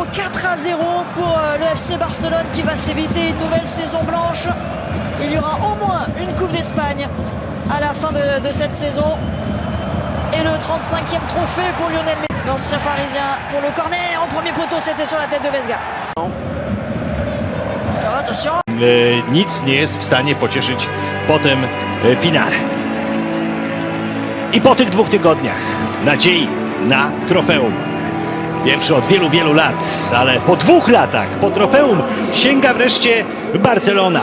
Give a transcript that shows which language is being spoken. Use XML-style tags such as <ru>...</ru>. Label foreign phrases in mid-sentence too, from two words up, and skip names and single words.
<fr>4-0 pour le FC Barcelone qui va s'éviter une nouvelle saison blanche. Il y aura au moins une Coupe d'Espagne à la fin de cette saison. Et le 35e trophée pour Lionel Messi. L'ancien parisien pour le corner. En premier poteau, c'était sur la tête de Vesga. Oh, attention.</fr> <pl>Nic nie jest w stanie pocieszyć po tym finale. I po tych 2 tygodniach nadziei na trofeum Pierwszy od wielu, wielu lat, ale po 2 latach, po trofeum sięga wreszcie Barcelona.</pl>